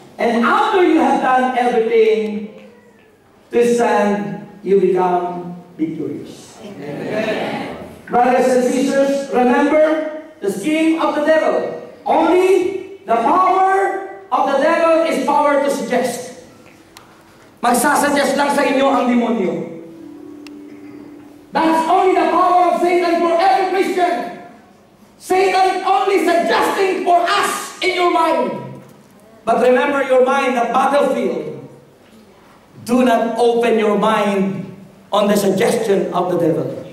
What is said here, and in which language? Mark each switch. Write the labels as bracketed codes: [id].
[en] And after you have done everything to stand, you become victorious. Amen. Brothers and sisters, remember the scheme of the devil. Only the power of the devil is power to suggest. [tl] Magsasuggest lang sa inyo ang demonyo. [en] That's only the power of Satan for every Christian. Satan only suggesting for us in your mind. But remember your mind, the battlefield. Do not open your mind on the suggestion of the devil.